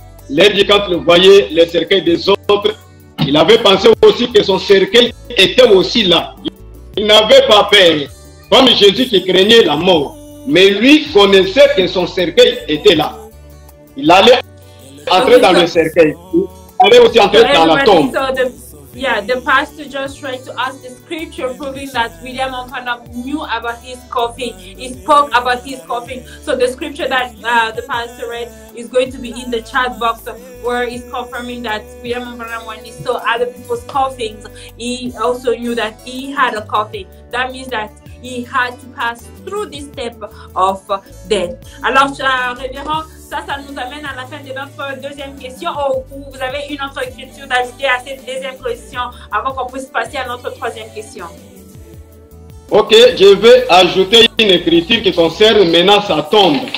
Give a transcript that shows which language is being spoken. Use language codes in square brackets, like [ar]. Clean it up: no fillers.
[fr] L'air dit quand il voyait le cercueil des autres, il avait pensé aussi que son cercueil était aussi là. Il n'avait pas peur, comme Jésus qui craignait la mort. Mais lui connaissait que son cercueil était là. Il allait entrer dans le cercueil. Il allait aussi entrer dans la tombe. [en] Yeah, the pastor just tried to ask the scripture proving that William Branham knew about his coffin. He spoke about his coffin. So the scripture that the pastor read is going to be in the chat box where he's confirming that William Branham, when he saw other people's coffins, he also knew that he had a coffin. That means that he had to pass through this step of death. [fr] Alors, révérend, ça nous amène à la fin de notre deuxième question. Ou vous avez une autre écriture d'ajouter à cette deuxième question avant qu'on puisse passer à notre troisième question? Ok, je vais ajouter une écriture qui concerne maintenant sa tombe.